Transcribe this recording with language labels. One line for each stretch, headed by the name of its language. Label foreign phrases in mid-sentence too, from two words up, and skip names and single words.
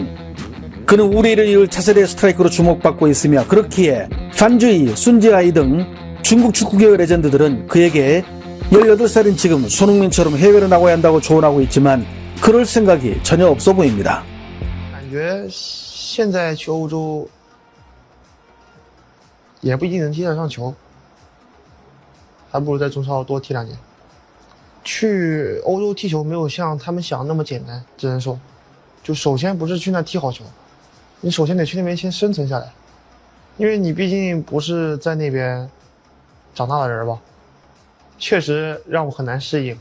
Korean: 그는 우리를 이을 차세대 스트라이커로 주목받고 있으며 그렇기에 판주이, 순지아이 등 중국 축구계의 레전드들은 그에게 18살인 지금 손흥민처럼 해외를 나가야 한다고 조언하고 있지만 그럴 생각이 전혀 없어 보입니다.
Chinese: 感觉现在去欧洲也不一定能踢得上球，还不如在中超多踢2年。去欧洲踢球没有像他们想的那么简单，只能说，就首先不是去那踢好球，你首先得去那边先生存下来，因为你毕竟不是在那边长大的人吧，确实让我很难适应。